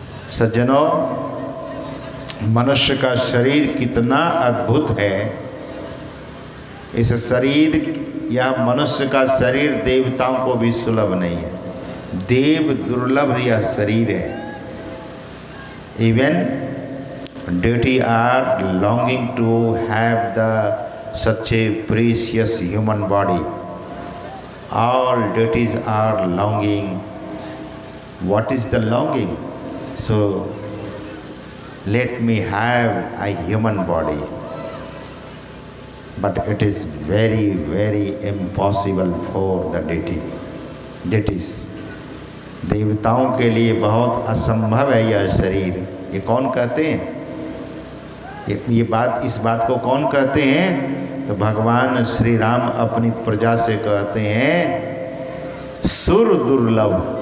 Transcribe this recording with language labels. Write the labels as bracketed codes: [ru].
[hi] सज्जनों, मनुष्य का शरीर कितना अद्भुत है। इस शरीर या मनुष्य का शरीर देवताओं को भी सुलभ नहीं है, देव दुर्लभ यह शरीर है। [en] Even deity are longing to have the such a precious human body. All deities are longing. What is the longing? So let me have a human body. But it is very, very impossible for the deities. [hi] देवताओं के लिए बहुत असंभव है यह शरीर। ये कौन कहते हैं? ये बात, इस बात को कौन कहते हैं? तो भगवान श्री राम अपनी प्रजा से कहते हैं सुर दुर्लभ।